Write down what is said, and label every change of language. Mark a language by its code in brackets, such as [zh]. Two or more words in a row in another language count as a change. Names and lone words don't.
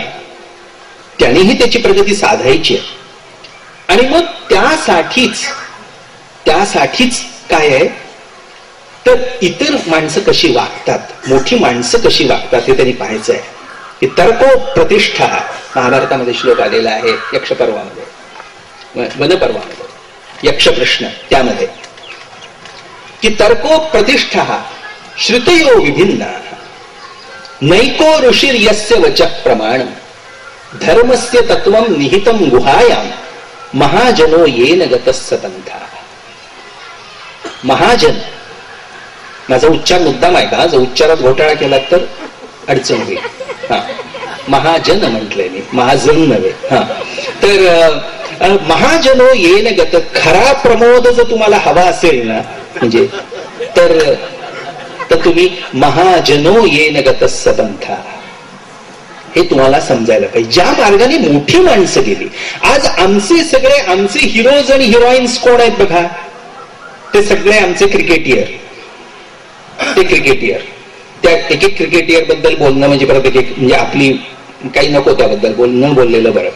[mr] त्यानेही त्याची प्रगती साधायची आहे. आणि मग त्यासाठीच काय आहे तर इतर माणसं कशी वागतात, मोठी माणसं कशी वागतात हे त्यांनी पाहायचं आहे. [sa] की तर्को प्रतिष्ठा [mr] महाभारतामध्ये श्लोक आलेला आहे, यक्षपर्वामध्ये, वनपर्वामध्ये, यक्ष प्रश्न त्यामध्ये की [sa] तर्को प्रतिष्ठा श्रुतयो विभिन्ना नैको ऋषिर यस्य वचः प्रमाणम धर्मस्य तत्वं निहितं गुहायां महाजनो येन गतस्सतंथा. [mr] महाजन माझा उच्चार मुद्दाम आहे का? जर उच्चारात घोटाळा केला तर अडचण होईल. हा, महाजन म्हटलंय मी, महाजन नव्हे. हा, तर [sa] महाजनो येन गत, [mr] खरा प्रमोद जर तुम्हाला हवा असेल ना म्हणजे तर तुम्ही [sa] महाजनो येन गतस्सतंथा [mr] हे तुम्हाला समजायला पाहिजे. ज्या मार्गाने मोठी माणसं गेली. आज आमचे हिरोज आणि हिरोईन्स कोण आहेत बघा? ते सगळे आमचे क्रिकेटियर. त्या एक क्रिकेटियर बद्दल बोलणं म्हणजे परत एक म्हणजे आपली काही नको त्याबद्दल न बोललेलं बरं.